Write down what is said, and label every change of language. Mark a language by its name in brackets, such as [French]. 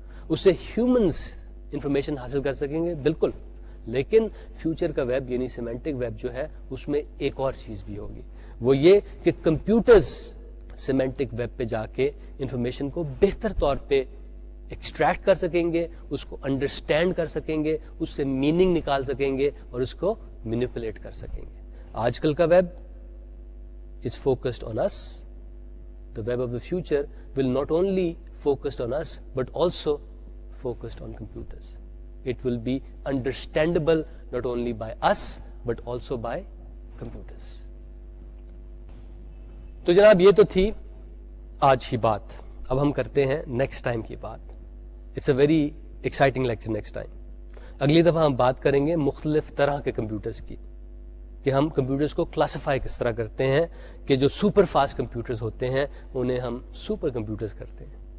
[Urdu] اس سے humans information حاصل کر سکیں گے بالکل، لیکن فیوچر کا ویب یعنی سیمینٹک ویب جو ہے اس میں ایک اور چیز بھی ہوگی. وہ یہ کہ کمپیوٹرز سیمینٹک ویب پہ جا کے انفارمیشن کو بہتر طور پہ ایکسٹریکٹ کر سکیں گے، اس کو انڈرسٹینڈ کر سکیں گے، اس سے میننگ نکال سکیں گے اور اس کو مینیپولیٹ کر سکیں گے. آج کل کا [English] Web is focused on us. The web of the future will not only focused on us but also focused on computers. It will be understandable not only by us but also by computers. [Urdu] تو جناب یہ تو تھی آج کی بات. اب ہم کرتے ہیں نیکسٹ ٹائم کی بات. [English] It's a very exciting lecture next time. [Urdu] اگلی دفعہ ہم بات کریں گے مختلف طرح کے کمپیوٹرز کی کہ ہم کمپیوٹرز کو کلاسیفائی کس طرح کرتے ہیں کہ جو سپر فاسٹ کمپیوٹرز ہوتے ہیں انہیں ہم سپر کمپیوٹرز کرتے ہیں.